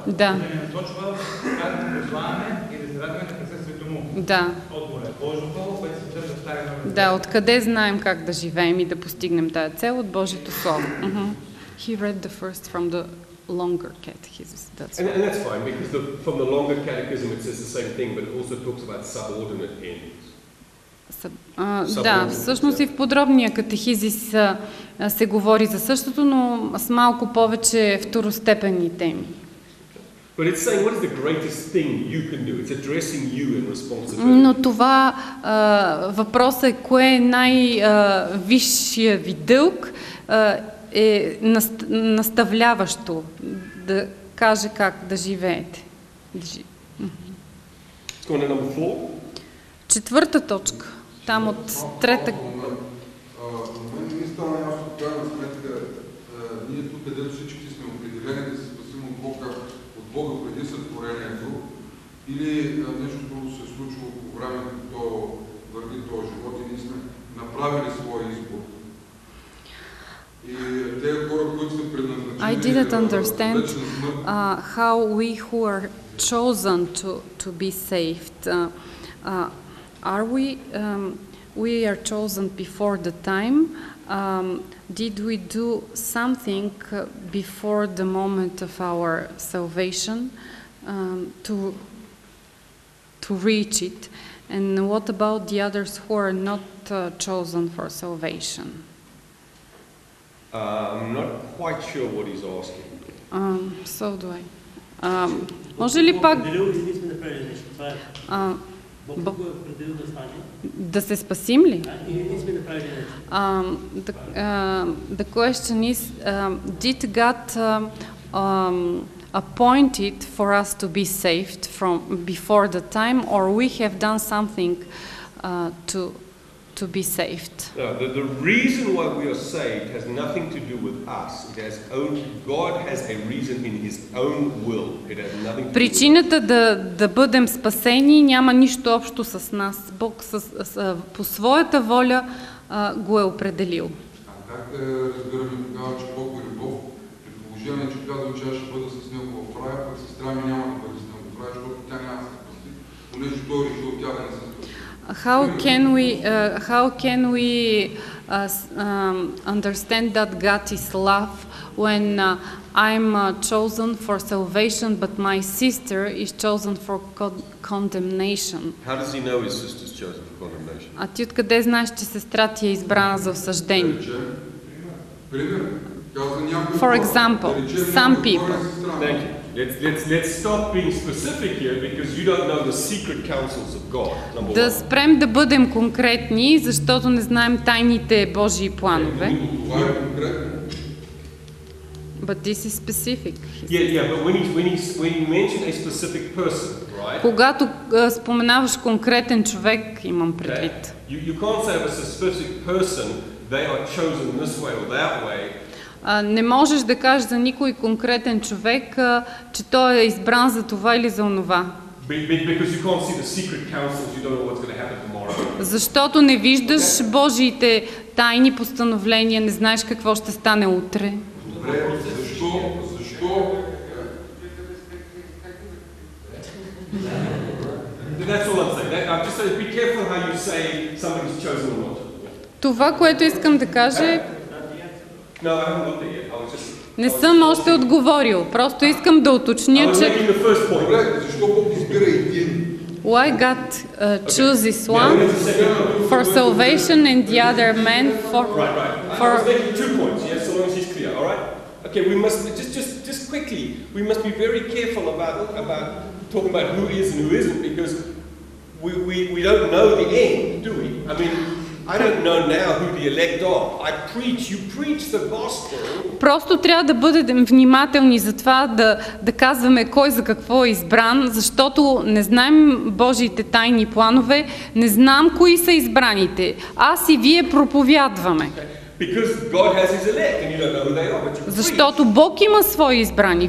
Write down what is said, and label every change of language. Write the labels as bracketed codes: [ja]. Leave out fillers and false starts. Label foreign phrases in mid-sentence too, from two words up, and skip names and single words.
[bg] Да. Да не насочва как да прославяме и да се радваме на присъствието Му. Да. Отговор е Божието Слово, което се съдържа в Стария Завет. Да, откъде знаем как да живеем и да постигнем тая цел? От Божието Слово. [en] He read the first from the longer catechism. And that's fine, because from the longer catechism it says the same thing, but it also talks about subordinate ends. [bg] Да, всъщност и в подробния катехизис се говори за същото, но с малко повече второстепенни теми. [en] But it's saying what is the greatest thing you can do? It's addressing you in responsibility. [bg] Но това въпросът е кое е най-висшия ви дълг, е наставляващо да каже как да живеете. Четвърта точка. Там от трета. Мен ми стана ясно, в крайна сметка, ние тук, където всички сме определени да се спасим от Бога преди сътворението, или нещо друго се е случило по време, като върви този живот и ние сме направили своя избор. И тези хора, които са предназначени [en] I didn't understand [bg] вечна смърт, [en] how we who are chosen to be saved, are we are chosen before the time? Did we do something before the moment of our salvation to reach it? And what about the others who are not chosen for salvation? I'm not quite sure what he's asking. So do I. [bg] Може ли пак да се спасим ли? [en] The question is, did God appointed for us to be saved from before the time, or we have done something to be saved? No, the reason why we are saved has nothing to do with us. God has a reason in His own will. It has nothing to do with us. [bg] Причината да бъдем спасени няма нищо общо с нас. Бог по своята воля го е определил. А как да разбираме тогава, че Бог е любов, при положение, че казва, че аз ще бъда с Него в рая, пък сестра ми няма да бъде с Него в рая, защото тя няма да се спаси, понеже Той решил тя да не се спаси. [en] How can we understand that God is love when I'm chosen for salvation, but my sister is chosen for condemnation? How does he know his sister's chosen for condemnation? [bg] А ти откъде знаеш, че сестра ти е избрана за осъждение? [en] For example, some people. Thank you. Let's stop being specific here because you don't know the secret counsels of God. [bg] Да спрем да бъдем конкретни, защото не знаем тайните Божии планове. [en] But this is specific. Yeah, but when you mention a specific person, right? [bg] Когато споменаваш конкретен човек, имам предвид. [en] You can't say of a specific person they are chosen this way or that way. [bg] Не можеш да кажеш за никой конкретен човек, че той е избран за това или за онова. Защото не виждаш Божиите тайни постановления, не знаеш какво ще стане утре. Добре, защо? Това, което искам да кажа е... Не съм още отговорил. Просто искам да уточня, че... [en] Why God chooses one for salvation and the other man for... I was making 2 points, yes, so long as he's clear, all right? Okay, we must, just quickly, we must be very careful about talking about who is and who isn't, because we don't know the end, do we? I mean... I don't know now who the elect are. You preach the gospel. [bg] Просто трябва да бъдем внимателни за това да казваме кой за какво е избран, защото не знаем Божиите тайни планове, не знам кои са избраните. Аз и вие проповядваме. Защото Бог има свои избрани.